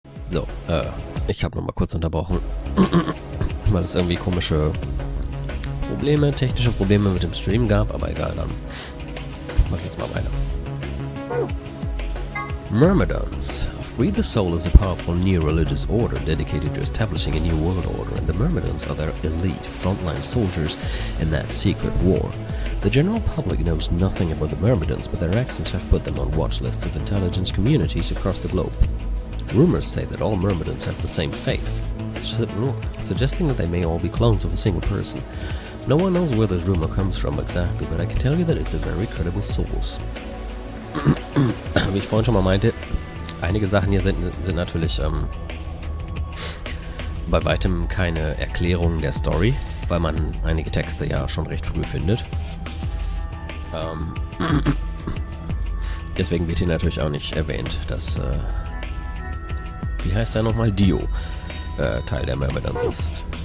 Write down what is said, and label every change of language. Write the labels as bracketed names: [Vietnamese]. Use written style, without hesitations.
[German] So, ich habe nochmal kurz unterbrochen, weil es irgendwie komische technische Probleme mit dem Stream gab, aber egal, dann mach ich jetzt mal weiter. [English] Myrmidons. Free the Soul is a powerful new religious order dedicated to establishing a new world order, and the Myrmidons are their elite frontline soldiers in that secret war. The general public knows nothing about the Myrmidons, but their actions have put them on watch lists of intelligence communities across the globe. Rumors say that all Myrmidons have the same face, suggesting that they may all be clones of a single person. No one knows where this rumor comes from exactly, but I can tell you that it's a very credible source. [German] Wie ich vorhin schon mal meinte, einige Sachen hier sind natürlich bei weitem keine Erklärung der Story, weil man einige Texte ja schon recht früh findet. Deswegen wird hier natürlich auch nicht erwähnt, dass, wie heißt er nochmal, Dio Teil der Myrmidons ist.